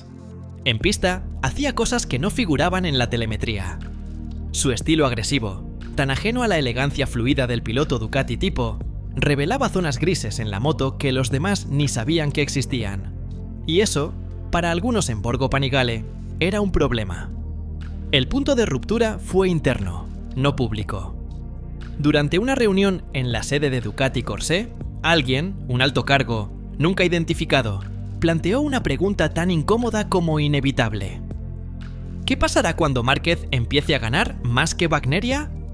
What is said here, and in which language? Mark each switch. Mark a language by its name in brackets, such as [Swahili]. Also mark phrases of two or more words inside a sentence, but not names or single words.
[Spanish] En pista, hacía cosas que no figuraban en la telemetría. Su estilo agresivo, tan ajeno a la elegancia fluida del piloto Ducati tipo, revelaba zonas grises en la moto que los demás ni sabían que existían. Y eso, para algunos en Borgo Panigale, era un problema. El punto de ruptura fue interno, no público. Durante una reunión en la sede de Ducati Corse, alguien, un alto cargo, nunca identificado, planteó una pregunta tan incómoda como inevitable. ¿Qué pasará cuando Márquez empiece a ganar más que Bagnaia?